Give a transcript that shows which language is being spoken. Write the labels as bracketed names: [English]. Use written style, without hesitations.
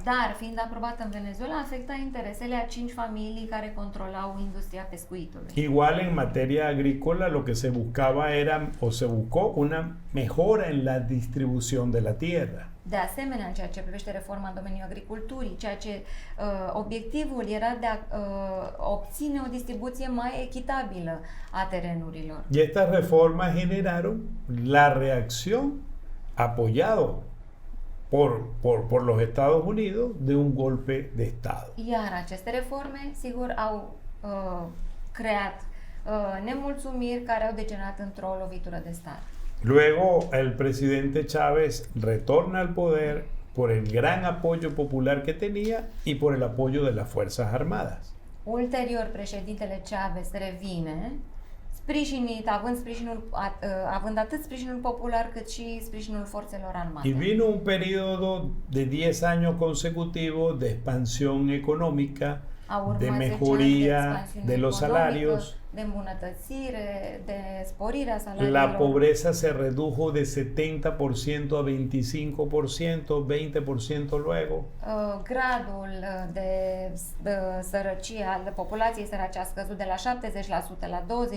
[Romanian] Dar, fiind aprobată în Venezuela, afecta interesele a 5 familii care controlau industria pescuitului. [Spanish] Igual en materia agrícola lo que se buscaba era o se buscó una mejora en la distribución de la tierra. [Romanian] De asemenea, în ceea ce privește reforma în domeniul agriculturii, ceea ce obiectivul era de a obține o distribuție mai echitabilă a terenurilor. [Spanish] Y estas reformas generaron la reacción apoyado por los Estados Unidos de un golpe de Estado. [Romanian] Iar aceste reforme, sigur, au creat nemulțumiri care au degenerat într-o lovitură de stat. [Spanish] Luego el presidente Chávez retorna al poder por el gran apoyo popular que tenía y por el apoyo de las Fuerzas Armadas. [Romanian] Ulterior, președintele Chávez revine, sprijinit, având atât sprijinul popular cât și sprijinul forțelor armate. [Spanish] Y vino un periodo de 10 años consecutivos de expansión económica, de mejoría de los salarios. [Romanian] De îmbunătățire, de sporirea salariilor. [Spanish] La pobreza se redujo de 70% a 25%, 20% luego. [Romanian] Gradul de sărăcie al populației sărace a scăzut de la 70% la 25%.